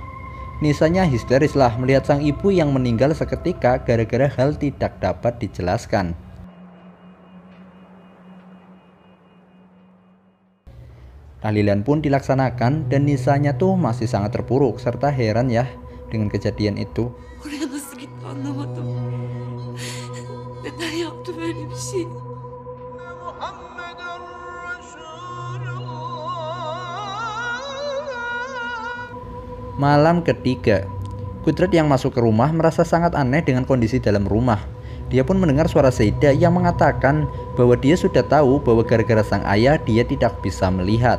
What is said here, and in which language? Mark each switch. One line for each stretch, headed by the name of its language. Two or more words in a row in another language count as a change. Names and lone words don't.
Indonesian: Nisanya histeris lah melihat sang ibu yang meninggal seketika gara-gara hal tidak dapat dijelaskan. Tahlilan pun dilaksanakan dan Nisanya tuh masih sangat terpuruk serta heran ya dengan kejadian itu.
Turkish: Oraya nasıl gitti anlamadım. Neden yaptı böyle bir şey?
Indonesian: Malam ketiga, Kudrat yang masuk ke rumah merasa sangat aneh dengan kondisi dalam rumah. Dia pun mendengar suara Seida yang mengatakan bahwa dia sudah tahu bahwa gara-gara sang ayah dia tidak bisa melihat.